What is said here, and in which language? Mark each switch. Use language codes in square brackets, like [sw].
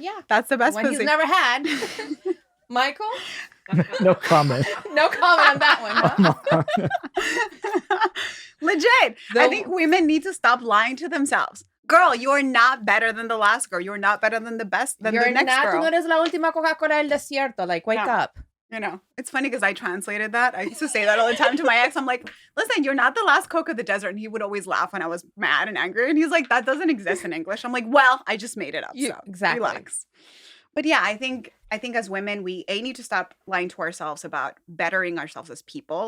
[en] Yeah, that's the best pussy he's never had. Michael? No comment. No comment on that one. Huh? Legit. I think women need to stop lying to themselves. Girl, you are not better than the last girl. You're not better than the next girl. [es] Tú no eres la última Coca-Cola del desierto. [en] Like, wake up. You know, it's funny because I translated that. I used to say that all the time to my ex. I'm like, listen, you're not the last Coke of the desert. And he would always laugh when I was mad and angry. And he's like, that doesn't exist in English. I'm like, well, I just made it up. So exactly. Relax. But yeah, I think as women, we need to stop lying to ourselves about bettering ourselves as people.